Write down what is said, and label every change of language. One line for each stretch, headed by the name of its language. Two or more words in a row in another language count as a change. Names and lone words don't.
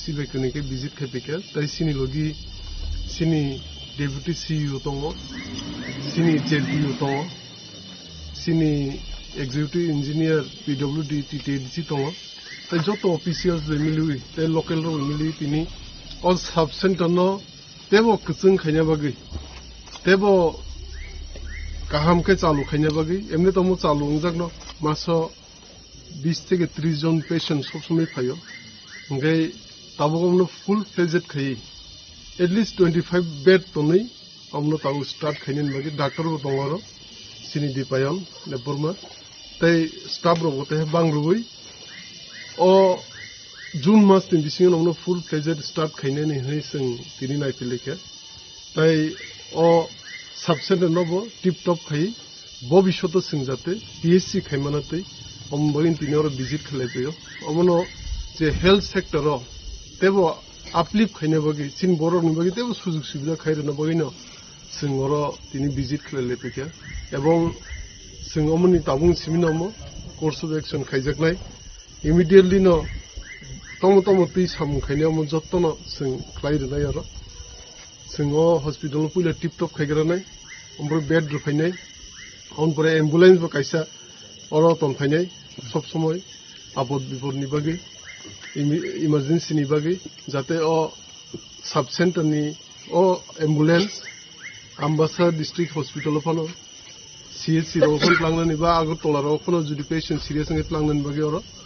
Kok Borok: Bekunike visit kepike, tai sini logi sini
English: Deputy CEO
Kok Borok: tongo, sini JLPU tongo, sini
English: Executive Engineer PWD TTDC
Kok Borok: tongo, tai joto officials remilui, tai local ro remilui tini
English: all Sub Center
Kok Borok: no tebo kutsung khanya bagi tebo kaham ke chalu khanya bagi emne tomo chalu ungjak no maso 20
Bangla: থেকে 30 জন পেশেন্ট সব সময়
Kok Borok: পাইও ngai tabogomno
English: full fledged
Kok Borok: khai
English: at least 25 bed
Kok Borok: tonei amno tabu start khainin bagi doctor bo tongaro sini dipayon leporma tai staff ro bote banglugui o June mas tin bising amno
English: full fledged
Kok Borok: start khaine ni hei sing tini nai pileke tai o subcenter nobo
English: tip top
Kok Borok: khai bobishoto singjate PSC khaimanate omboin tinor visit khalepeyo omono je
English: health sector
Kok Borok: ro tebo uplift khaine bagi sin borok ni bagi tebo
Bangla: সুযোগ সুবিধা
Kok Borok: khaire na bagi no singoro tini visit khalepeke ebong singomoni tabung siminamo
English: course of action
Kok Borok: khaijaknai immediately no tomo tui sam khaine mo jottono sing klaide na yaro singo hospital puila tip top khaigra nai ombro bed rufainai on pore ambulance ba kaisa oro ton phainai
Bangla: সব সময় আপদ বিপদ
Kok Borok: ni bagi emergency ni bagi jate o sub center ni o ambulance Ambassa
English: district hospital
Kok Borok: phano CHC ro phon plangnani ba Agartala ro phano judi
English: patient serious
Kok Borok: ngai plangnani bagi oro